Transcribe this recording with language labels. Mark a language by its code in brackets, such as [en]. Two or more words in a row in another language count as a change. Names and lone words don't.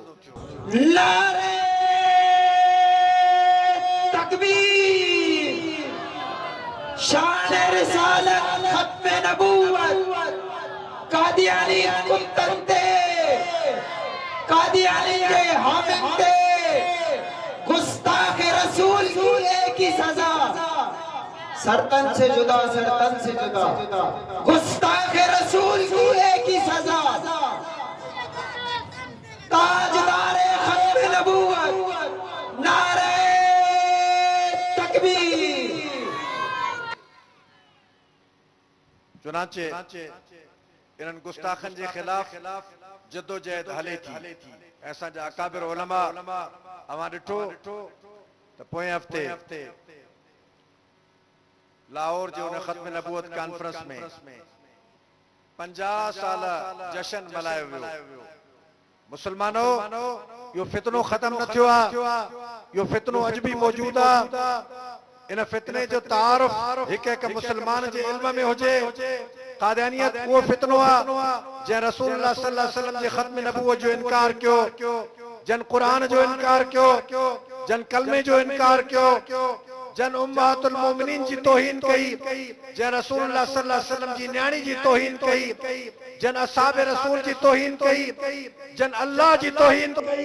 [ur] نعرۂ تکبیر، شان رسالت، ختم نبوت، قادیانی کتن تے, قادیانی کے حامد تے، گستاخ رسول کی ایک ہی سزا، سر تن سے جدا، سر تن سے جدا، گستاخ رسول کی ایک ہی سزا، تاجدار ختم نبوت، نعرۂ تکبیر. [sd] चुनाचे इन्हनि गुस्ताखनि जे ख़िलाफ़ जदोजहद हले थी। ऐसा जा अकाबिर उलमा अवां ॾिठो त पोएं हफ़्ते लाहौर जे उन ख़त्म नबूवत कॉन्फ्रेंस में 50 साल जश्न मल्हायो वियो। मुसलमानों, यो फितनो खत्म न थियो आहे, यो फितनो अॼु बि मौजूद आहे। इन फितने जो तारुफ एक मुसलमान जे इल्म में हुजे। कादियानियत वो फितनो आहे जंहिं रसूलुल्लाह [ar] صلى الله عليه وسلم [sd] जे ख़त्म नबूवत जो इनकार कयो, जन कुरान जो इनकार कयो, जन कलमे जो इनकार कयो, जन उम्महातुल मोमिनीन जी तौहीन कई, जन रसूलुल्लाह [ar] صلى الله عليه وسلم [sd] जी न्याणी जी तौहीन कई, जन असहाबे रसूल जी तौहीन कई, जन अल्लाह जी तौहीन कई।